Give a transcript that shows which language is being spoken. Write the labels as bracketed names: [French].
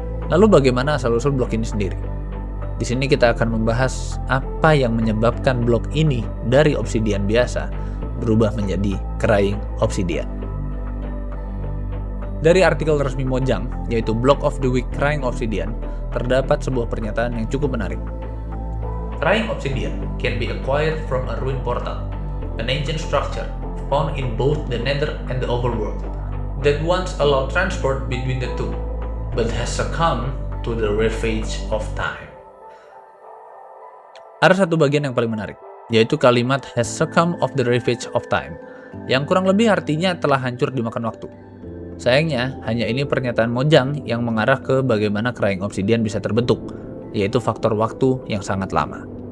[Indonesian] Lalu bagaimana asal-usul blok ini sendiri? Di sini kita akan membahas apa yang menyebabkan blok ini dari obsidian biasa berubah menjadi Crying Obsidian. Dari artikel resmi Mojang, yaitu Block of the Week Crying Obsidian, terdapat sebuah pernyataan yang cukup menarik. [English] Crying Obsidian can be acquired from a ruin portal, an ancient structure found in both the Nether and the Overworld, that once allowed transport between the two, but has succumbed to the ravage of time. [Indonesian] Ada satu bagian yang paling menarik, yaitu kalimat [English] has succumbed of the ravage of time, [Indonesian] yang kurang lebih artinya telah hancur dimakan waktu. Sayangnya, hanya ini pernyataan Mojang yang mengarah ke bagaimana Crying Obsidian bisa terbentuk, yaitu faktor waktu yang sangat lama.